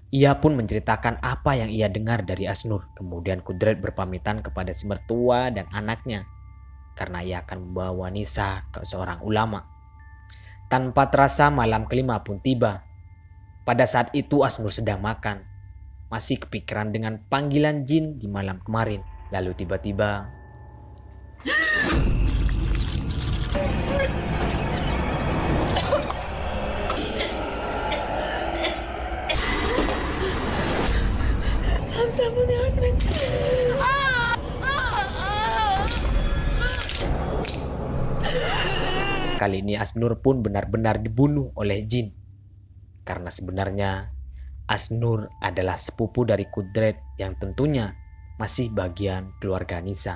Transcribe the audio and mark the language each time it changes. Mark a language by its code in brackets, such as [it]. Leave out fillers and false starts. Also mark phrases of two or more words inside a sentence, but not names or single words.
[id] Ia pun menceritakan apa yang ia dengar dari Asnur. Kemudian Kudret berpamitan kepada si mertua dan anaknya karena ia akan membawa Nisa ke seorang ulama. Tanpa terasa malam kelima pun tiba. Pada saat itu Asnur sedang makan, masih kepikiran dengan panggilan jin di malam kemarin. Lalu tiba-tiba [tr] Sen bana yardım et. [id] kali ini Asnur pun benar-benar dibunuh oleh jin. Karena sebenarnya Asnur adalah sepupu dari Kudret yang tentunya masih bagian keluarga Nisa.